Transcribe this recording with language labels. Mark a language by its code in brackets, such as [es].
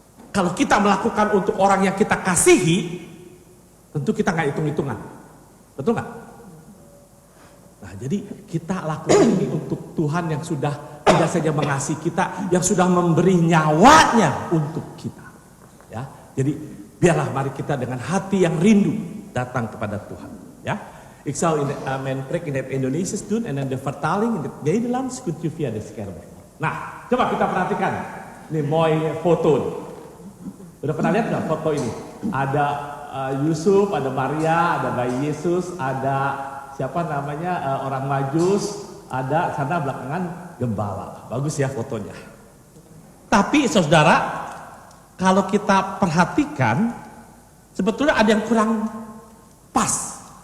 [id] Kalau kita melakukan untuk orang yang kita kasihi, tentu kita nggak hitung-hitungan, betul nggak? Nah, jadi kita lakukan ini untuk Tuhan yang sudah tidak saja mengasihi kita, yang sudah memberi nyawanya untuk kita. Ya, jadi biarlah mari kita dengan hati yang rindu datang kepada Tuhan. [nl] Ya, ik zou mijn preek in het Indonesisch doen en dan de vertaling in het Nederlands kunt u via de scherm. [id] Nah, coba kita perhatikan, ini [nl] mooi foto. [id] Udah pernah lihat nggak foto ini? Ada Yusuf, ada Maria, ada bayi Yesus, ada siapa namanya orang Majus, ada sana belakangan gembala. Bagus ya fotonya. Tapi saudara, kalau kita perhatikan, sebetulnya ada yang kurang pas.